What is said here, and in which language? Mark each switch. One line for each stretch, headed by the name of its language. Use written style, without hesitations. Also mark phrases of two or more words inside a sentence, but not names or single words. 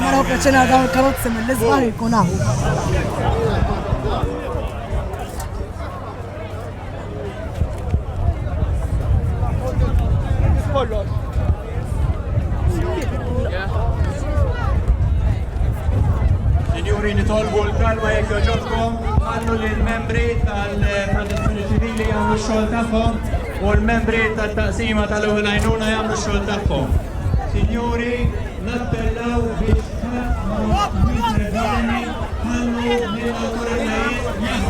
Italian: facendo da carrozze nelle sbarre con acqua.
Maltese: Signori, nitolbu l-kalma jekk joġobkom, ħallu li l-membri tal-protezzjoni ċivili jagħmlu x-xogħol tagħhom u l-membri tat-taqsima tal-ewwel għajnuna jagħmlu x-xogħol tagħhom. Signori, nappellaw biex ħallu mill-awtoritajiet